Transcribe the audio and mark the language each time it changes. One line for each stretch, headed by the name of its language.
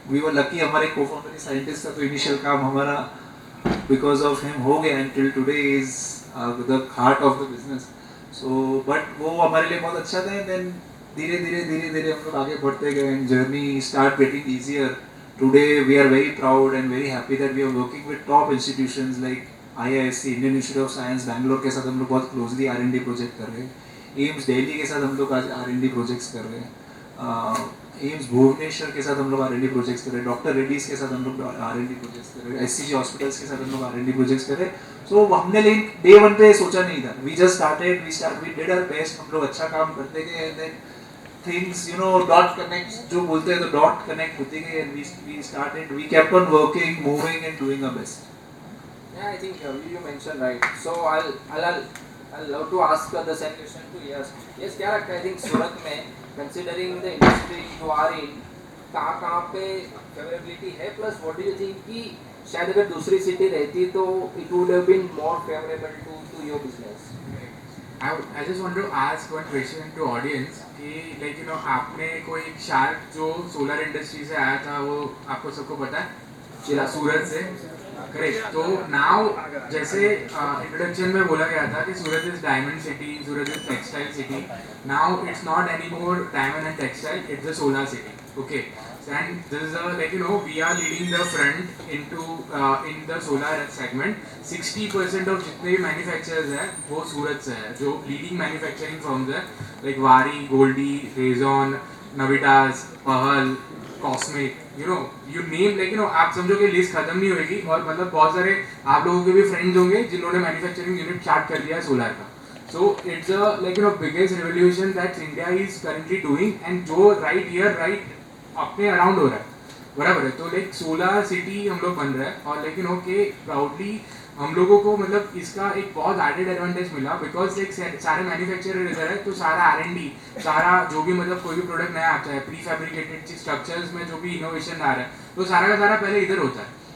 English: we were lucky,
Hindi: हमारे cofounder ही scientist था, तो इनिशियल काम हमारा बिकॉज ऑफ हिम हो गया.
English: And till today is the heart of the business.
Hindi: So but वो हमारे लिए बहुत अच्छा था. देन धीरे धीरे हम लोग आगे बढ़ते गए and journey start getting easier.
English: Today we are very proud and very happy that we are working with top institutions like IISc, Indian Institute of Science, Bangalore
Hindi: के साथ हम लोग बहुत closely R&D प्रोजेक्ट कर रहे हैं. एम्स दिल्ली के साथ हम लोग आज R&D प्रोजेक्ट्स कर रहे हैं. एम्स भुवनेश्वर के साथ हम लोग R&D प्रोजेक्ट्स कर रहे हैं. डॉक्टर रेड्डीज के साथ हम लोग R&D प्रोजेक्ट्स कर रहे हैं. SCG हॉस्पिटल्स के साथ हम लोग R&D प्रोजेक्ट्स कर रहे हैं. सो हमने लेकिन डे 1 पे सोचा नहीं था.
English: We just started, we did our best.
Hindi: हम लोग अच्छा काम करते गए
English: And then things, dot connects, जो बोलते हैं तो dot connect होती गई. and we kept on working, moving and doing our best. yeah, I think you mentioned right. So I'll love to ask the same question to Yes. Yes,
Hindi: क्या लगता है?
English: I think Surat में considering the industry you are in, कहाँ पे favorability है? Plus what do you think
Hindi: कि शायद अगर दूसरी सिटी रहती तो
English: it would have been more favorable to your business. I just want to ask one question to audience
Hindi: कि आपने कोई शार्क जो सोलर इंडस्ट्री से आया था वो आपको सबको पता है, सूरत से, करेक्ट. तो नाउ जैसे इंट्रोडक्शन में बोला गया था कि सूरत is diamond city, Surat is textile city.
English: Now it's not any more diamond and textile, it's a solar city. Okay. And this is we are leading the front into in the solar segment.
Hindi: 60% of जितने भी manufacturers हैं वो सूरत से है, जो leading manufacturing firms है like वारी, गोल्डी, रेजॉन, नविटास, पहल, कॉस्मिक, you name आप समझो कि लिस्ट खत्म नहीं होगी. और मतलब बहुत सारे आप लोगों के भी फ्रेंड्स होंगे जिन्होंने मैन्युफैक्चरिंग यूनिट स्टार्ट कर दिया है सोलर का.
English: So it's a biggest revolution that India is currently doing, and जो right here right अपने around हो रहा है.
Hindi: बराबर है। तो लाइक सोलर सिटी हम लोग बन रहे हैं और लेकिन ओके प्राउडली हम लोगों को मतलब इसका एक बहुत एडेड एडवांटेज मिला बिकॉज लाइक सारे मैन्युफैक्चरर इधर है तो सारा R&D सारा जो भी मतलब कोई भी प्रोडक्ट नया आता है प्री फैब्रिकेटेड स्ट्रक्चर्स में जो भी इनोवेशन आ रहा है तो सारा का सारा पहले इधर होता है।